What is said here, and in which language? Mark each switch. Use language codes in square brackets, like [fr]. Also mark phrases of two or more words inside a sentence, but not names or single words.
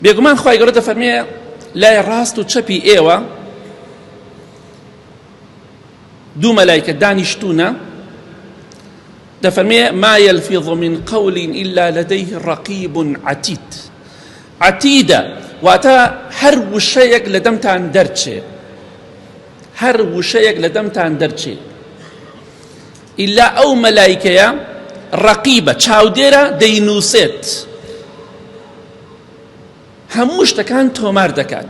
[ckb] بێگومان خوای گەورە دەفەرمێ لای ڕاست و چەپی ئێوە دوو مەلایکە دانیشتوونە، دەفەرمێ [ar] ما يلفظ من قول إلا لديه رقيب عتيد. [ckb] عتيدە واتە هەر وشەیەک لە دەمتان دەرچێ، هەر وشەیەک لە دەمتان دەرچێ ئیلا ئەو مەلایکەیە ڕەقیبە چاودێرە دەینووسێت، هەموو شتەکان تۆمار دەکات.